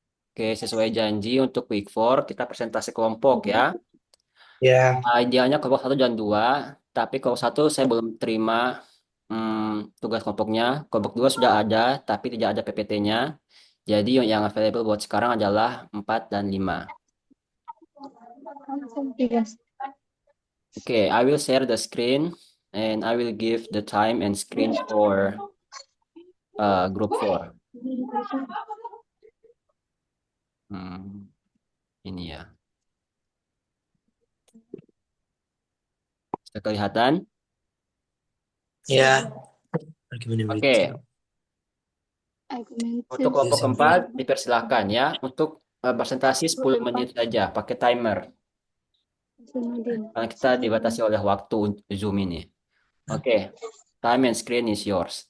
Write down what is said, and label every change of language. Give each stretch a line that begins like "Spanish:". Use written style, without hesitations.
Indonesian: Oke, sesuai janji untuk week 4, kita presentasi kelompok ya. Ya, Idealnya kelompok 1 dan 2, tapi kelompok 1 saya belum terima tugas kelompoknya. Kelompok 2 sudah ada, tapi tidak ada PPT-nya. Jadi yang available buat sekarang adalah 4 dan 5. Iya.
English: Oke, I will share the screen and I will give the time and screen for group 4.
Indonesian: Hmm, ini ya. Sudah kelihatan? ya. Gimana berita? Oke. Untuk kelompok keempat, dipersilahkan ya untuk presentasi 10 menit saja pakai timer. Karena kita dibatasi oleh waktu Zoom ini.
English: Oke, time and screen is yours.